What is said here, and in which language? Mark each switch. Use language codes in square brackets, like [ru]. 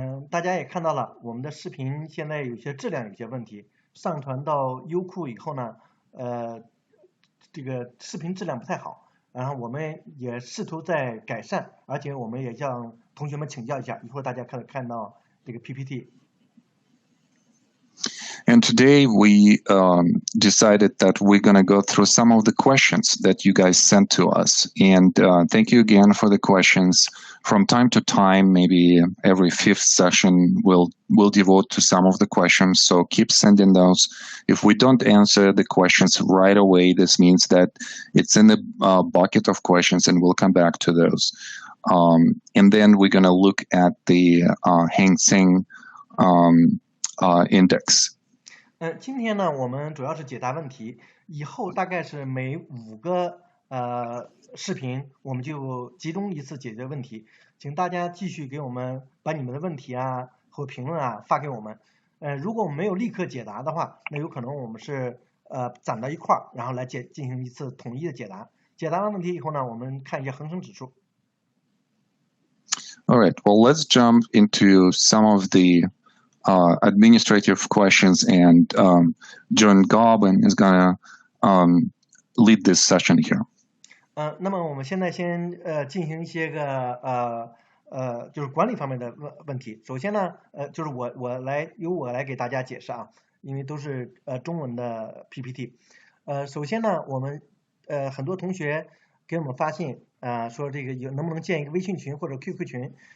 [zh] 大家也看到了，我们的视频现在有些质量有些问题，上传到优酷以后呢，这个视频质量不太好，然后我们也试图在改善，而且我们也向同学们请教一下，一会儿大家看到这个 PPT。 [en] And today we decided that we're going to go through some of the questions that you guys sent to us. And thank you again for the questions. From time to time, maybe every 5th session, we'll devote to some of the questions. So keep sending those. If we don't answer the questions right away, this means that it's in the bucket of questions, and we'll come back to those. And then we're going to look at the Hang Seng index. [zh] 今天呢，我们主要是解答问题，以后大概是每5个视频，我们就集中一次解决问题。请大家继续给我们把你们的问题啊或评论啊发给我们。如果我们没有立刻解答的话，那有可能我们是攒到一块儿，然后来进行一次统一的解答。解答完问题以后呢，我们看一下恒生指数。 [en] All right. Well, let's jump into some of the administrative questions, and John Gobbin is going to lead this session here. [zh] 那么我们现在先进行一些个就是管理方面的问题。首先呢，就是由我来给大家解释啊，因为都是中文的 PPT。首先呢，我们很多同学给我们发信说这个能不能建一个微信群或者 QQ 群。